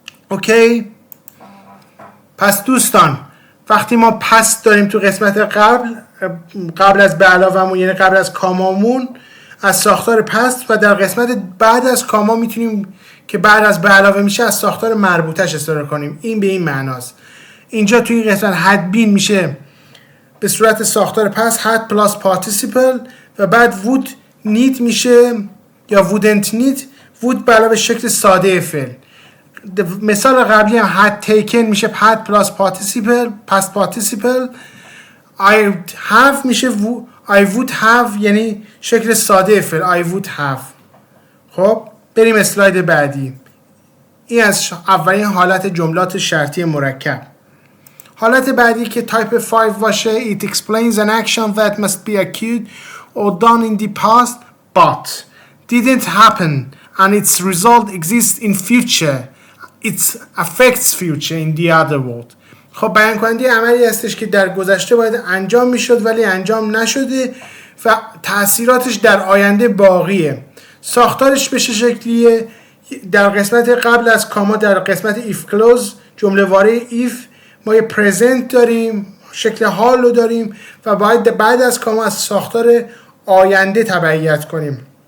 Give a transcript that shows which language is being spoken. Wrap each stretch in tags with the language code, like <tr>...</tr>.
<fa>اوکی؟ پس دوستان وقتی ما پس داریم تو قسمت قبل از به علاوه‌مون، یعنی قبل از کامامون، از ساختار پس، و در قسمت بعد از کاما میتونیم که بعد از به علاوه میشه از ساختار مربوطش استفاده کنیم. این به این معناست. اینجا توی این قسمت had been میشه به صورت ساختار پس had plus participle، و بعد would need میشه یا wouldn't need، would به علاوه شکل ساده فعل. مثال قبلی هم had taken میشه had plus participle past participle.</fa> <en>I have</en> <fa>میشه</fa> <en>I would have</en> <fa>یعنی شکل ساده فعل</fa> <en>I would have.</en> <fa>خب بریم اسلاید بعدی. این از اولین حالت جملات شرطی مرکب. حالت بعدی که type 5 باشه</fa> <en>it explains an action that must be occurred or done in the past but didn't happen and its result exists in future. It affects future in the other world.</en> <fa>خب بیان کننده عملی هستش که در گذشته باید انجام میشد ولی انجام نشده و تأثیراتش در آینده باقیه. ساختارش به چه شکلیه؟ در قسمت قبل از کاما در قسمت if clause جمله واره if ما یه present داریم، شکل حال رو داریم و باید بعد از کاما از ساختار آینده تبعیت کنیم.</fa>